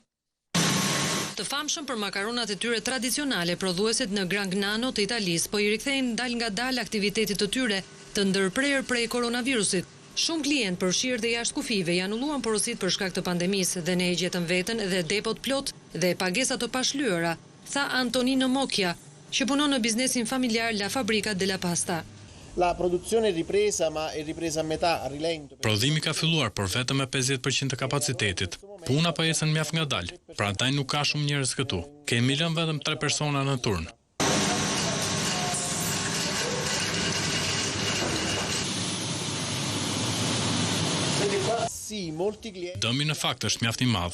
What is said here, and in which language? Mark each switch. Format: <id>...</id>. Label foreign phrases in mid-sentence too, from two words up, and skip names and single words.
<sq>Të famshëm për makaronat e tyre tradicionale, prodhuesit në Gragnano të Italis po i rikthejnë dal nga dal aktivitetit të tyre të ndërprerë prej koronavirusit. Shumë klientë përfshirë dhe jashtë kufive janë ulluan porosit për shkak të pandemisë dhe ne e gjetëm veten dhe depot plot dhe pagesa të pashlyera, tha Antonino Mocchia, që punon në biznesin familjar La Fabbrica della Pasta.</sq> <it>La produzione è ripresa, ma è ripresa a metà, a rilento.</it> <sq>Prodhimi ka filluar, por vetëm me 50% të kapacitetit. Puna po ecën mjaft ngadalë, prandaj nuk ka shumë njerëz këtu. Kemi lënë vetëm 3 persona në turn. Dëmi në fakt është mjaft i madh.</sq>